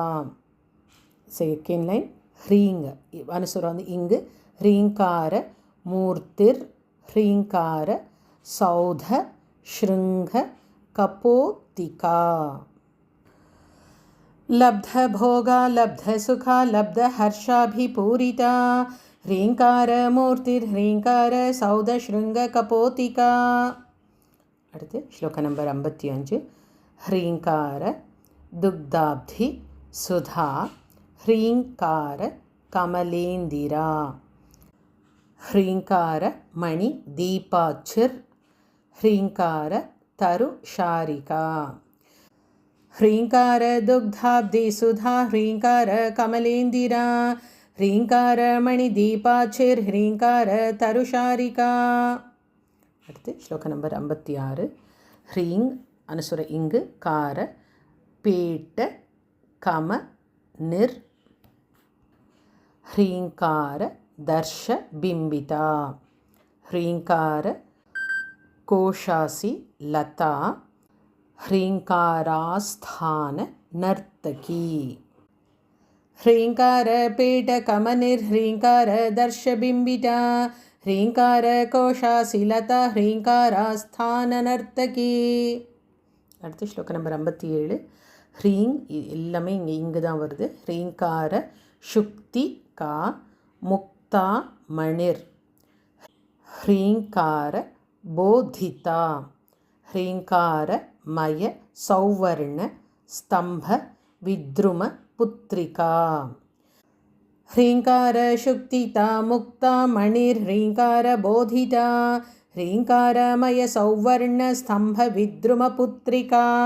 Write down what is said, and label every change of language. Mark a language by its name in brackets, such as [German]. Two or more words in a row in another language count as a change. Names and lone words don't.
[English] second line [Sanskrit] ஹ்ரீங் [Tamil] அனுசுரம் வந்து இங்கு [Sanskrit] ह्रीङ्कार मूर्तिर् ह्रीङ्कार सौध शृङ्ग कपोतिका लब्ध भोगा लब्ध सुखा लब्ध हर्षाभिपूरिता ह्रीङ्कार मूर्तिर् ह्रीङ्कार सौध शृङ्ग कपोतिका. [Tamil] அடுத்து ஸ்லோகம் நம்பர் 55. [Sanskrit] ह्रीङ्कार दुग्धाब्धि सुधा ह्रीङ्कार कमलेन्दिरा ह्रीङ्कार मणि दीपाचिर् ह्रीङ्कार तरुशारिका ह्रीङ्कार दुग्धाब्धि सुधा ह्रीङ्कार कमलेन्दिरा ह्रीङ्कार मणिदीपाचिर् ह्रीङ्कार तरुशारिका. [Tamil] அடுத்து ஸ்லோக நம்பர் 56. ஹ்ரீங் அனுசுர இங்கு [Sanskrit] कार पीठ कम निर् ह्रीङ्कार दर्श बिम्बिता ह्रीङ्कार कोशासि लता ह्रीङ्कारास्थान नर्तकी ह्रीङ्कार पीठकमनिर् ह्रीङ्कार दर्श बिम्बिता ह्रीङ्कार कोशासि लता ह्रीङ्कारास्थान नर्तकी. [Tamil] அடுத்து ஸ்லோக நம்பர் 57. ஹ்ரீங் எல்லாமே இங்கு தான் வருது. [Sanskrit] ह्रीङ्कार शुक्ति का मुक्ता मणिर् ह्रीङ्कार बोधिता ह्रीङ्कार मय सौवर्ण स्तम्भ विद्रुम पुत्रिका ह्रीङ्कार शुक्तिका मुक्ता मणिर् ह्रीङ्कार बोधिता ह्रीङ्कार मय सौवर्ण स्तम्भ विद्रुम पुत्रिका.